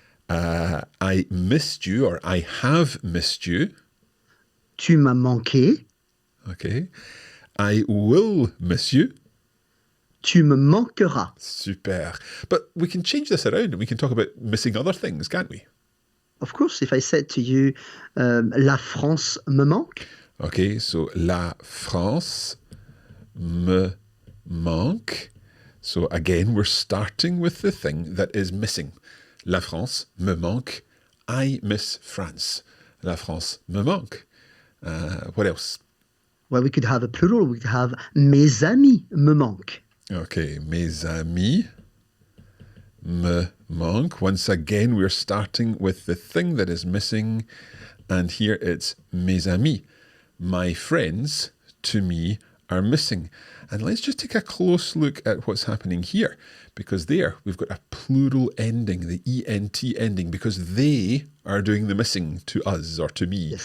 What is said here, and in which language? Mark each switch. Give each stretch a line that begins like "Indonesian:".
English: I missed you, or I have missed you.
French: Tu m'as manqué.
English: Okay. I will miss you.
French: Tu me manqueras.
English: Super. But we can change this around and we can talk about missing other things, can't we? Of course, if I said to you,
French: la France me manque. Okay, so la France me manque.
English: So again, we're starting with the thing that is missing.
French: La France me manque.
English: I miss France.
French: La France me manque.
English: What else? Well, we could have a plural. We could have
French: mes amis me manquent. Okay, mes amis me manquent.
English: Once again, we're starting with the thing that is missing. And here it's
French: mes amis.
English: My friends, to me, are missing. And let's just take a close look at what's happening here. Because there, we've got a plural ending, the ENT ending, because they are doing the missing to us or to me.